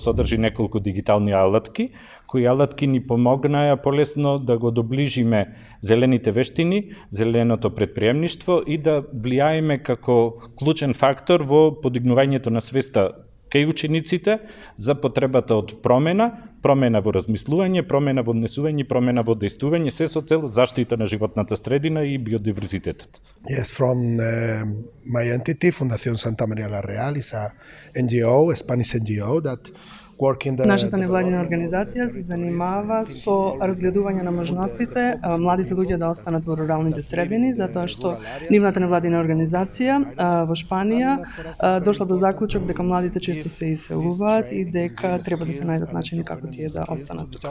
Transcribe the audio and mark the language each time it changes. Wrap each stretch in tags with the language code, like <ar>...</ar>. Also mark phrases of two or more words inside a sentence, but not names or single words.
<mk>содржи неколку дигитални алатки, кои алатки ни помогнаа полесно да го доближиме зелените вештини, зеленото претприемништво и да влијаеме како клучен фактор во подигнувањето на свеста кај учениците за потребата од промена во размислување, промена во однесување, промена во дејствување, се со цел заштита на животната средина и биодиверзитетот.</mk> <en>Yes, from my entity, Fundación Santa María la Real, is a NGO, a Spanish NGO that</en> <mk>Нашата невладина организација се занимава со разгледување на можностите младите луѓе да останат во руралните средини, затоа што нивната невладина организација во Шпанија дошла до заклучок дека младите често се иселуваат и дека треба да се најдат начини како тие да останат тука.</mk>